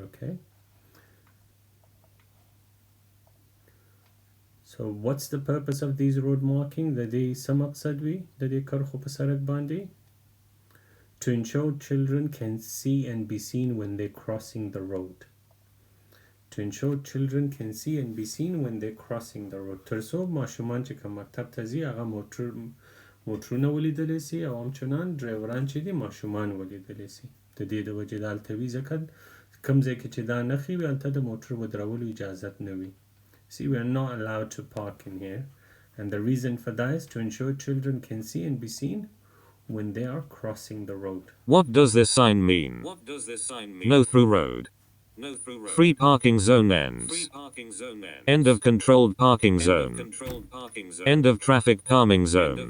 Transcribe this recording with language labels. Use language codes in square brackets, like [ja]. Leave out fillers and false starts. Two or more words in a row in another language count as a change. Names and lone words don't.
[en] Okay, so what's the purpose of these road marking? To ensure children can see and be seen when they're crossing the road. To ensure children can see and be seen when they're crossing the road. [ps] ترسو ماشومان چې کوم مکتب ته ځي هغه موټرونه ولیدلی سي، او همچنان ډرایوران چې دي ماشومان ولیدلی سي. د دې د وجې دا هلته وي، ځکه کوم ځای کې چې دا نښې وي هلته د موټر ودرولو اجازت نه وي. [en] See, we are not allowed to park in here, and the reason for that is to ensure children can see and be seen when they are crossing the road. What does this sign mean? No through road. Free parking zone ends. End of controlled parking zone. End of traffic calming zone.